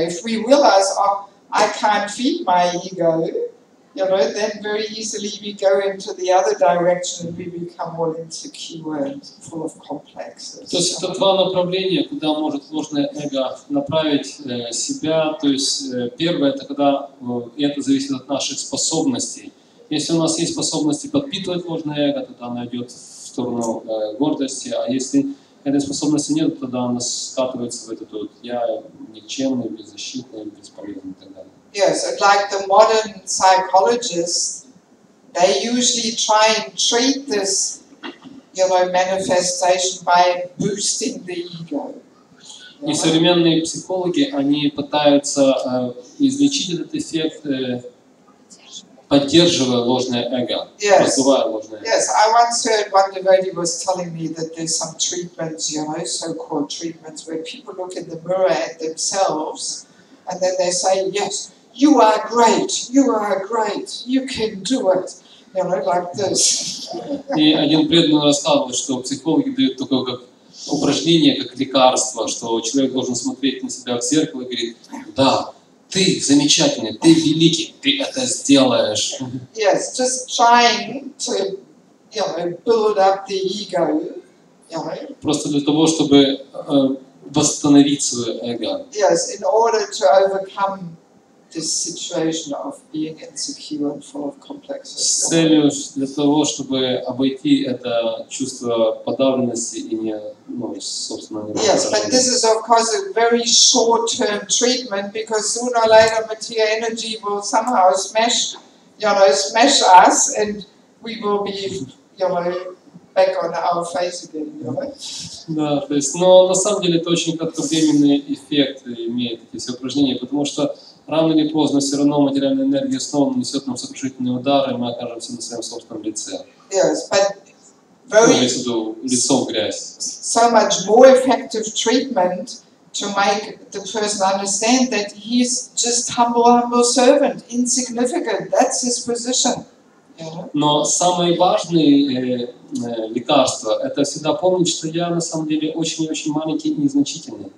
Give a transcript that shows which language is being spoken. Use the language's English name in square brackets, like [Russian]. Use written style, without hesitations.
[English] If we realize, I can't feed my ego, then very easily we go into the other direction and we become more insecure and full of complexes. [Russian] То есть это два направления, куда может ложное эго направить себя. То есть первое — это когда это зависит от наших способностей. Если у нас есть способности подпитывать ложное эго, тогда оно идет в сторону гордости, а если этой способности нет, тогда оно скатывается в этот я никчемный, беззащитный, бесполезный и так далее. [English] Yes, and like the modern psychologists, they usually try and treat this, manifestation by boosting the ego. [Russian] И современные психологи, они пытаются излечить этот эффект, поддерживая ложное эго, развивая ложное эго. [English] Yes, I once heard one devotee was telling me that there's some treatments, so-called treatments, where people look in the mirror at themselves, and then they say, yes, you are great, you can do it, like this. [Russian] И один преданный рассказывал, что психологи дают такое как упражнение, как лекарство, что человек должен смотреть на себя в зеркало и говорить, да, ты замечательный, ты великий, ты это сделаешь. [English] Yes, just trying to, build up the ego, [Russian] Просто для того, чтобы восстановить свое эго. [English] Yes, in order to overcome this situation of being insecure and full of complexes. [Russian] С целью для того, чтобы обойти это чувство подавленности и собственно, [English] Yes, but this is of course a very short-term treatment because sooner or later material energy will somehow smash us, and we will be, back on our face again. [Russian] Да, то есть, но на самом деле это очень кратковременный эффект имеет эти все упражнения, потому что рано или поздно все равно материальная энергия снова нанесет нам сокрушительные удары, и мы окажемся на своем собственном лице. [English] Yes, but [Russian] лицо в грязь. [English] So much more effective treatment to make the person understand that he's just humble servant, insignificant. That's his position. Yeah. [Russian] Но самое важное лекарство – это всегда помнить, что я на самом деле очень-очень маленький и незначительный.